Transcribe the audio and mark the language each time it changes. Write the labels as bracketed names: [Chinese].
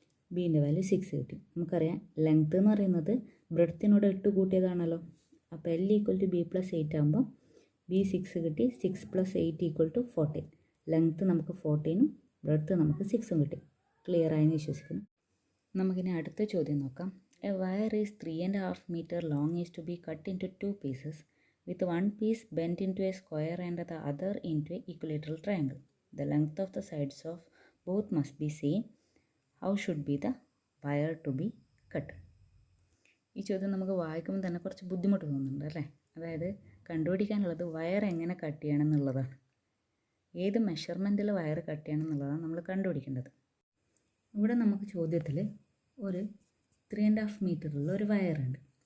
[Malayalam] ബീൻ്റെ value 6 കിട്ടി. നമുക്കറിയാം length എന്ന് പറയുന്നത് ബ്രെഡ്ത്തിനോട് 8 കൂട്ടിയതാണല്ലോ. അപ്പോൾ L equal to B plus 8 ആകുമ്പോൾ ബി 6 കിട്ടി. 6 പ്ലസ് 8 ഈക്വൽ ടു 14. ലെങ്ത്ത് നമുക്ക് 14ഉം ബ്രെഡ്ത്ത് നമുക്ക് 6ഉം കിട്ടി. ക്ലിയർ ആയെന്ന് വിശ്വസിക്കുന്നു. നമുക്കിനി അടുത്ത ചോദ്യം നോക്കാം. [English] A wire is 3.5 meter long is to be cut into 2 pieces with 1 piece bent into a square and the other into a equilateral triangle. The length of the sides of both must be same. How should be the wire to be cut? [Malayalam] ഈ ചോദ്യം നമുക്ക് വായിക്കുമ്പോൾ തന്നെ കുറച്ച് ബുദ്ധിമുട്ട് തോന്നുന്നുണ്ട് അല്ലേ? അതായത് കണ്ടുപിടിക്കാനുള്ളത് വയർ എങ്ങനെ കട്ട് ചെയ്യണം എന്നുള്ളതാണ്. ഏത് മെഷർമെൻറ്റിൽ വയർ കട്ട് ചെയ്യണം എന്നുള്ളതാണ് നമ്മൾ കണ്ടുപിടിക്കേണ്ടത്. ഇവിടെ നമുക്ക് ചോദ്യത്തിൽ ഒരു 3.5 മീറ്ററുള്ള ഒരു വയറുണ്ട്.